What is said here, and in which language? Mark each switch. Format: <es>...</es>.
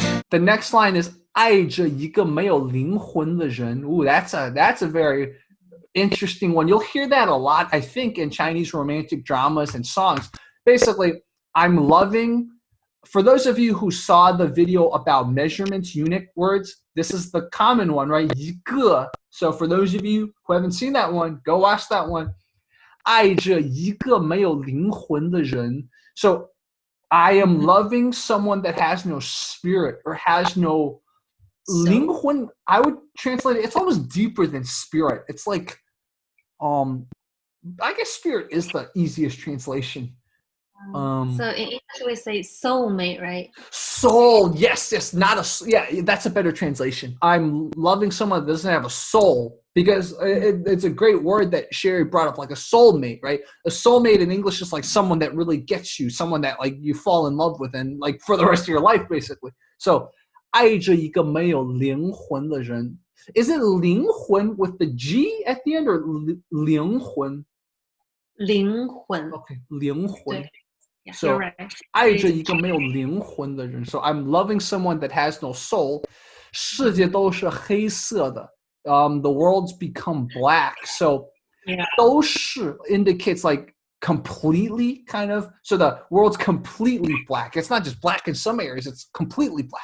<en>The next line is</en> <zh>爱着一个没有灵魂的人.</zh> <en>Ooh, that's a very interesting one. You'll hear that a lot, I think, in Chinese romantic dramas and songs. Basically, I'm loving. For those of you who saw the video about measurements, unit words, this is the common one, right?</en> <zh>一个.</zh> <en>So for those of you who haven't seen that one, go watch that one.</en> <zh>爱着一个没有灵魂的人.</zh> <en>So I am loving someone that has no spirit or has no 灵魂. I would translate it. It's almost deeper than spirit. It's like, I guess spirit is the easiest translation. So in English we say soulmate, right? Soul, yes, that's a better translation. I'm loving someone that doesn't have a soul, because it's a great word that Sherry brought up, like a soulmate, right? A soulmate in English is like someone that really gets you, someone that like you fall in love with and like for the rest of your life, basically. So</en> <zh>爱着一个没有灵魂的人.</zh> <en>Is it 灵魂 with the G at the end or 灵魂?</en> <zh>灵魂.</zh> <en>Okay, 灵魂. Yeah, so, you're right.</en> <zh>爱着一个没有灵魂的人.</zh> <en>So I'm loving someone that has no soul.</en> <zh>世界都是黑色的.</zh> <en>The world's become black. So 都是 indicates like completely, kind of. So the world's completely black. It's not just black in some areas, it's completely black.</en>